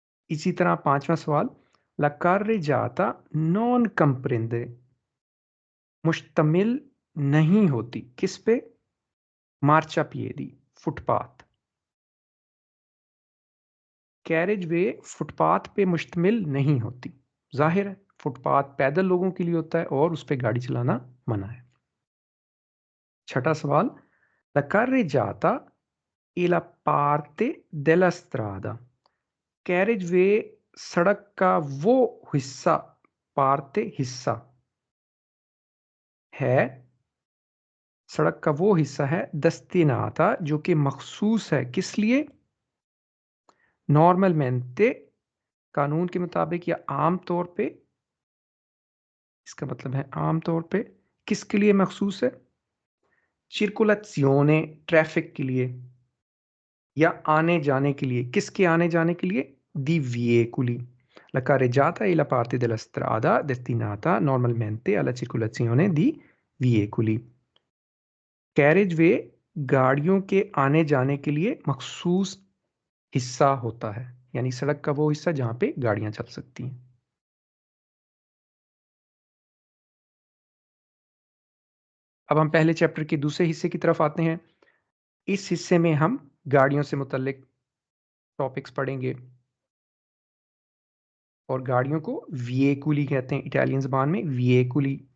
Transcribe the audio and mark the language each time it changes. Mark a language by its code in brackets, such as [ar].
[hi] इसी तरह पांचवा सवाल, ला carreggiata [it] non comprende, [hi] मुश्तमिल नहीं होती किस पे? मार्चापिएदी, फुटपाथ। कैरेज वे फुटपाथ पे मुश्तमिल नहीं होती। जाहिर है फुटपाथ पैदल लोगों के लिए होता है और उस पर गाड़ी चलाना मना है। छठा सवाल, [it] ला carreggiata e la parte della strada। [hi] Carriage way सड़क का वो हिस्सा, पार्ते हिस्सा है, सड़क का वो हिस्सा है दस्तिनाता, जो कि मखसूस है किस लिए? नॉर्मलमेंटे, कानून के मुताबिक या आम तौर पे, इसका मतलब है आम तौर पे, किसके लिए मखसूस है? circolazione, ट्रैफिक के लिए या आने जाने के लिए। किसके आने जाने के लिए? [it] di veicoli। La carreggiata è la parte della strada destinata normalmente alla circolazione di veicoli। [hi] Carriage way गाड़ियों के आने जाने के लिए मखसूस हिस्सा होता है, यानी सड़क का वो हिस्सा जहां पे गाड़ियां चल सकती हैं। अब हम पहले चैप्टर के दूसरे हिस्से की तरफ आते हैं। इस हिस्से में हम गाड़ियों से मुतल्लिक टॉपिक्स पढ़ेंगे और गाड़ियों को व्हीकुली कहते हैं इटालियन ज़बान में, व्हीकुली।